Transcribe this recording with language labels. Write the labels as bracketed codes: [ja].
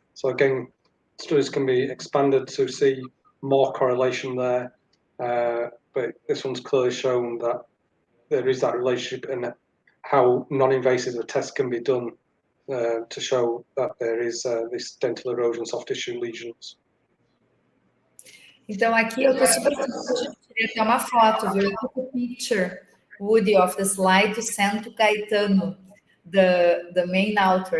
[en] So again, studies can be expanded to see more correlation there, but this one's clearly shown that there is that relationship and how non-invasive a test can be done to show that there is this dental erosion, soft tissue lesions. [pt] Então, aqui eu estou super feliz, a gente queria ter uma foto, viu? [en] Eu took a picture, Woody, of the slide to send to Gaetano, the main author.